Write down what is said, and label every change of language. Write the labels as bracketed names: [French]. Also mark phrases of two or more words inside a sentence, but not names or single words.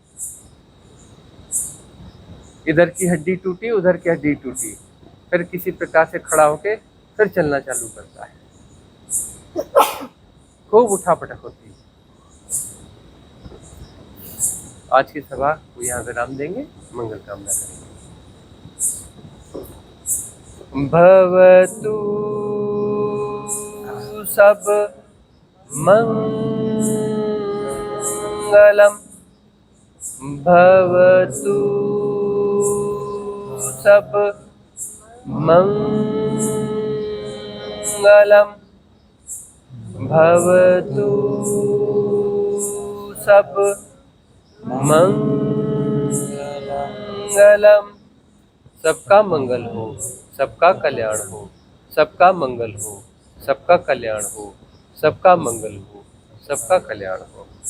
[Hindi] इधर की हड्डी टूटी, उधर की हड्डी टूटी, फिर किसी प्रकार से खड़ा होके फिर चलना चालू करता है। खूब उठापटक होती है। आज की सभा को यहाँ विराम देंगे, मंगल कामना करेंगे। [Pali] भवतु सब मंगलम, भवतु सब मंगलम, भवतु सब मंगलम। [Hindi] सबका मंगल हो, सबका कल्याण हो, सबका मंगल हो, सबका कल्याण हो, सबका मंगल हो, सबका कल्याण हो।